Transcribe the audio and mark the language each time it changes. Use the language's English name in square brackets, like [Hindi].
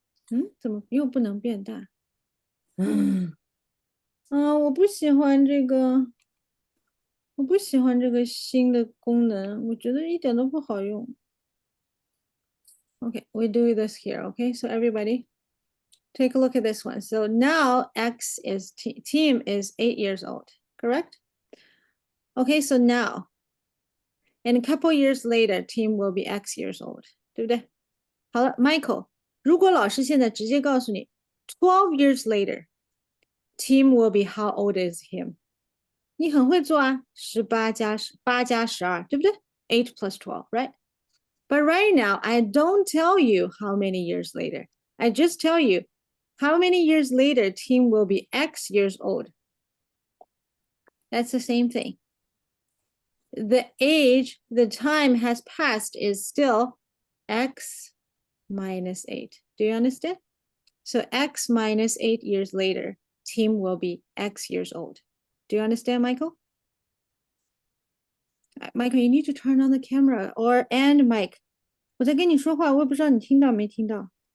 [Chinese] Hmm, 怎么又不能变大？我不喜欢这个，我不喜欢这个新的功能，我觉得一点都不好用。 [English] Okay, we do this here, okay? So everybody, take a look at this one. So now X is, Tim is 8 years old, correct? Okay, so now, and a couple years later, Tim will be X years old, [Chinese] 对不对？好了，Michael，如果老师现在直接告诉你， [English] 12 years later, Tim will be how old is him? [Chinese] 你很会做啊，8加12，对不对？ [English] 8 plus 12, right? But right now, I don't tell you how many years later. I just tell you how many years later Tim will be X years old. That's the same thing. The age, the time has passed is still X minus 8. Do you understand? So X minus 8 years later, Tim will be X years old. Do you understand, Michael? Michael, you need to turn on the camera and Mike. [Chinese] 我在跟你说话，我也不知道你听到没听到。